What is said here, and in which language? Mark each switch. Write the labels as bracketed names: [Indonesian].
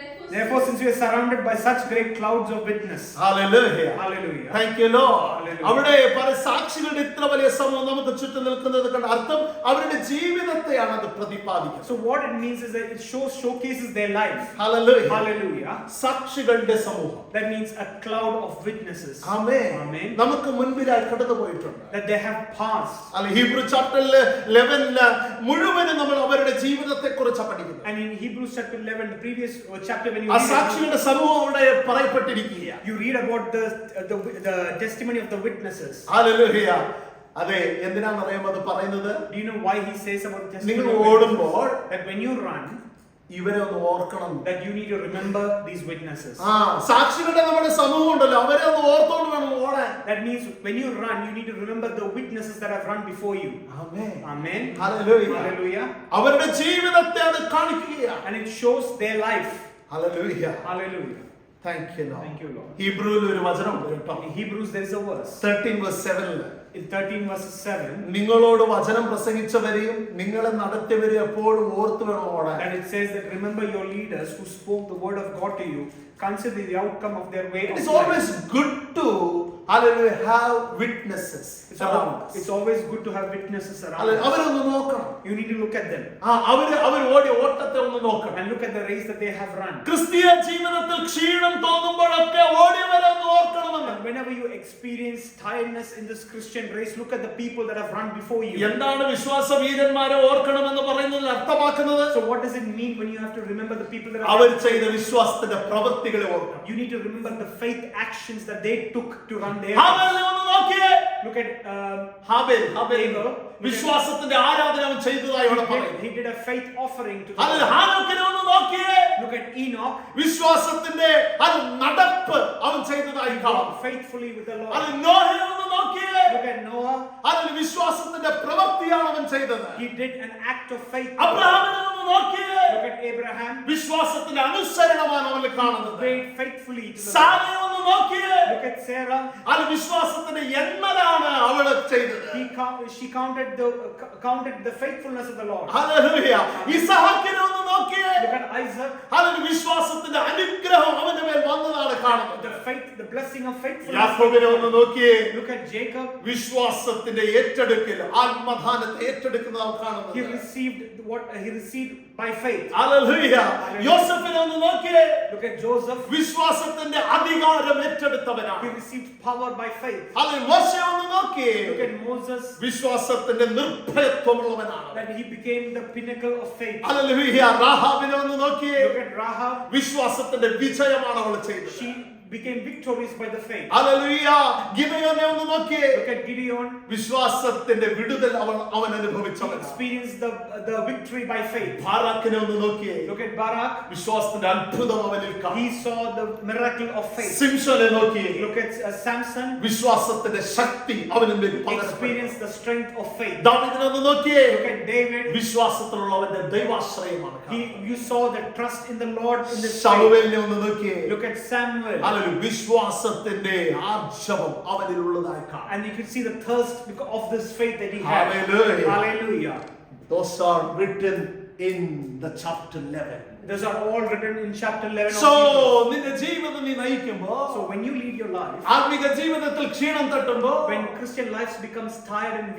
[English] Therefore, since we are surrounded by such great clouds of witness. Hallelujah. Hallelujah. Thank you Lord. Hallelujah. [Malayalam] അവിടെ സാക്ഷികളുടെ ഇത്ര വലിയ സമൂഹം നമുക്ക് ചുറ്റും നിൽക്കുന്നത് കണ്ട അർത്ഥം അവരുടെ ജീവിതത്തെയാണ് അത് പ്രതിപാദിക്കുന്നത്. [English] So what it means is that it showcases their life. Hallelujah. Hallelujah. [Malayalam] സാക്ഷികളുടെ സമൂഹം. [English] That means a cloud of witnesses. Amen. Amen. [Malayalam] നമുക്ക് മുൻപിലായി കടന്നു പോയിട്ടുണ്ട്. [English] That they have passed. [Malayalam] Hebrew chapter 11 മുഴുവനും നമ്മൾ അവരുടെ ജീവിതത്തെ കുറിച്ച് പഠിക്കുന്നു. [English] And in Hebrews chapter 11, the previous chapter, when you [Malayalam] സാക്ഷികളുടെ സമൂഹം അവിടെ പറയപ്പെട്ടിരിക്കുകയാണ്. [English] you read about the testimony of the witnesses. [Malayalam] Hallelujah. അതെ, എന്തിനാണ് അറിയാമോ അത് പറയുന്നത്? [English] Do you know why he says about testimony? [Malayalam] നിങ്ങൾ ഓടുമ്പോൾ [English] that when you run, [Malayalam] ഇവരെ ഒന്ന് ഓർക്കണം. [English] that you need to remember these witnesses. [Malayalam] സാക്ഷികളുടെ നമ്മുടെ സമൂഹം ഉണ്ടല്ലോ, അവരെ ഒന്ന് ഓർത്തോണ്ട് വേണം ഓടാൻ. [English] That means when you run, you need to remember the witnesses that have run before you. Amen. Amen. Hallelujah. Hallelujah. [Malayalam] അവരുടെ ജീവിതത്തെ അത് കാണിക്കുകയാണ്. [English] And it shows their life. Hallelujah. Hallelujah. Thank you Lord. Thank you Lord. [Malayalam] ഹീബ്രുവിൽ ഒരു വചനമുണ്ട് കേട്ടോ. [English] In Hebrews there is a verse. 13:7 In 13 verse 7. [Malayalam] നിങ്ങളോട് വചനം പ്രസംഗിച്ചവരെയും നിങ്ങളെ നടത്തിയവരെയും എപ്പോഴും ഓർത്തു വേണം ഓടാൻ. [English] And it says that remember your leaders who spoke the word of God to you. Consider the outcome of their way It of is life. always good to have witnesses around us. It's always good to have witnesses around us. [Malayalam] അവരൊന്ന് നോക്കണം. [English] You need to look at them. [Malayalam] അവർ ഓടിയ ഓട്ടത്തെ ഒന്ന് നോക്കണം. [English] And look at the race that they have run. [Malayalam] ക്രിസ്തീയ ജീവിതത്തിൽ ക്ഷീണം തോന്നുമ്പോഴൊക്കെ ഓടിയവരെ ഒന്ന് ഓർക്കണമെന്ന്. [English] And whenever you experience tiredness in this Christian race, look at the people that have run before you. [Malayalam] എന്താണ് വിശ്വാസ വീരന്മാരെ ഓർക്കണമെന്ന് പറയുന്നതിൽ അർത്ഥമാക്കുന്നത്? [English] So what does it mean when you have to remember the people that have [Malayalam] അവർ ചെയ്ത വിശ്വാസത്തിന്റെ പ്രവൃത്തികളെ ഓർക്കണം. [English] You need to remember the faith actions that they took to run their [Malayalam] ഹാബേലിനെ ഒന്ന് നോക്കിയേ. [English] Look at [Malayalam] ഹാബേൽ [English] Abel. [Malayalam] വിശ്വാസത്തിന്റെ ആരാധന അവൻ ചെയ്തതായി ഇവിടെ പറയുന്നു. [English] He did a faith offering to [Malayalam] അതിൽ ഹാനോക്കിനെ ഒന്ന് നോക്കിയേ. [English] Look at Enoch. [Malayalam] വിശ്വാസത്തിന്റെ നടപ്പ് അവൻ ചെയ്തതായി കാണാം. [English] Faithfully with the Lord. [Malayalam] അത് നോഹയെ ഒന്ന് നോക്കിയേ. [English] Look at Noah. [Malayalam] അതിൽ വിശ്വാസത്തിന്റെ പ്രവൃത്തിയാണ് അവൻ ചെയ്തത്. [English] He did an act of faith. [Malayalam] അബ്രഹാമിനെ ഒന്ന് നോക്കിയേ. [English] Look at Abraham. [Malayalam] വിശ്വാസത്തിന്റെ അനുസരണമാണ് അവൻ കാണുന്നത്. [English] Obeyed faithfully to the Lord. [Malayalam] സാരയെ ഒന്ന് നോക്കിയേ. [English] Look at Sarah. [Malayalam] അത് വിശ്വാസത്തിന്റെ എണ്ണലാണ് അവൾ ചെയ്തത്. [English] She counted the faithfulness of the Lord. [Malayalam] Hallelujah. ഇസഹാക്കിനെ ഒന്ന് നോക്കിയേ. [English] Look at Isaac. [Malayalam] അതിൽ വിശ്വാസത്തിന്റെ അനുഗ്രഹം അവന്റെ മേൽ വന്നതാണ് കാണുന്നത്. [English] The blessing of faithfulness. [Malayalam] യാക്കോബിനെ ഒന്ന് നോക്കിയേ. [English] Look at Jacob. [Malayalam] വിശ്വാസത്തിന്റെ ഏറ്റെടുക്കൽ, ആത്മദാനത്തെ ഏറ്റെടുക്കുന്നത് നാം കാണുന്നത്. [English] He received what he received by faith. [Malayalam] Hallelujah. യോസേഫിനെ ഒന്ന് നോക്കിയേ. [English] Look at Joseph. [Malayalam] വിശ്വാസത്തിന്റെ അധികാരം ഏറ്റെടുത്തവനാണ്. [English] He received power by faith. [Malayalam] അതിൽ മോശെ ഒന്ന് നോക്കിയേ. [English] Look at Moses. [Malayalam] വിശ്വാസത്തിന്റെ നിർഭയത്വമുള്ളവനാണ്. [English] That he became the pinnacle of faith. [Malayalam] Hallelujah. രാഹാബിനെ ഒന്ന് നോക്കിയേ. [English] Look at Rahab. [Malayalam] വിശ്വാസത്തിന്റെ വിജയമാണ് അവൾ ചെയ്തത്. [English] She became victorious by the faith. [Malayalam] Hallelujah. ഗിദെയോനെ ഒന്ന് നോക്കിയേ. [English] Look at Gideon. [Malayalam] വിശ്വാസത്തിന്റെ വിടുതൽ അവൻ [English] He [Malayalam] അനുഭവിച്ചവനാണ്. [English] experienced the victory by faith. [Malayalam] ബാരാക്കിനെ ഒന്ന് നോക്കിയേ. [English] Look at Barak. [Malayalam] വിശ്വാസത്തിന്റെ അത്ഭുതം അവനിൽ കാണാം. [English] He saw the miracle of faith. [Malayalam] സിംസോനെ നോക്കിയേ. [English] Look at Samson. [Malayalam] വിശ്വാസത്തിന്റെ ശക്തി അവനിൽ [English] Experienced the strength of faith. [Malayalam] ദാവീദിനെ ഒന്ന് നോക്കിയേ. [English] Look at David. [Malayalam] വിശ്വാസത്തിലുള്ളവന്റെ ദൈവാശ്രയമാണ് കാണുന്നത്. [English] You saw the trust in the Lord in this faith. [Malayalam] ശമൂവേലിനെ ഒന്ന് നോക്കിയേ. [English] Look at Samuel. [Malayalam] വിശ്വാസത്തിന്റെ ആർജവം അവനിലുള്ളതായി കാണാം. [English] And you can see the thirst because of this faith that he had. Hallelujah. Hallelujah. Those are written in the chapter 11. Those are all written in chapter 11 of So Hebrews. [Malayalam] നിന്റെ ജീവിതം നീ നയിക്കുമ്പോൾ, [English] So when you lead your life, [Malayalam] ആത്മീക ജീവിതത്തിൽ ക്ഷീണം തട്ടുമ്പോൾ, [English] when Christian life becomes tired and